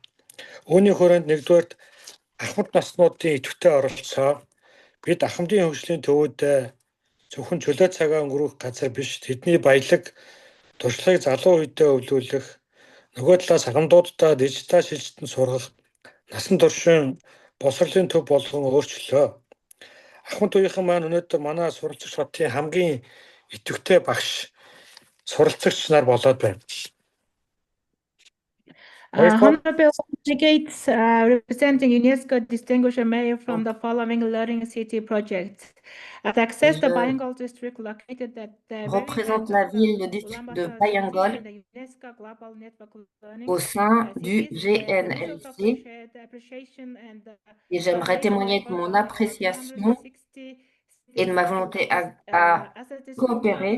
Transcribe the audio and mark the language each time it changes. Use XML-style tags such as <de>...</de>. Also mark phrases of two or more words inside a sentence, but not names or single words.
<mn>Үүний хүрээнд нэгдүгээр ахмад наснуудын идэвхтэй оролцоо бид ахмадын хөгжлийн төвүүд зөвхөн чөлөө цагаа өнгөрөх газар биш, тэдний баялаг туршлагыг залуу үедээ өвлүүлэх, нөгөө талаас ахмадуудаа дижитал шилжилтэнд сургах, насан туршийн боловсролын төв болгон өөрчлөлөө. Ахмад үеийнхэн маань өнөөдөр манай суралцагч хотын хамгийн идэвхтэй багш суралцагч нар болоод байна.</mn> <en>Honorable delegates representing UNESCO distinguished mayor from the following learning city projects. To access the Bayangol district located at the</en> <fr>Représente la ville, le district de Bayangol au sein du GNLC et j'aimerais témoigner de mon appréciation et de ma volonté à coopérer.</fr>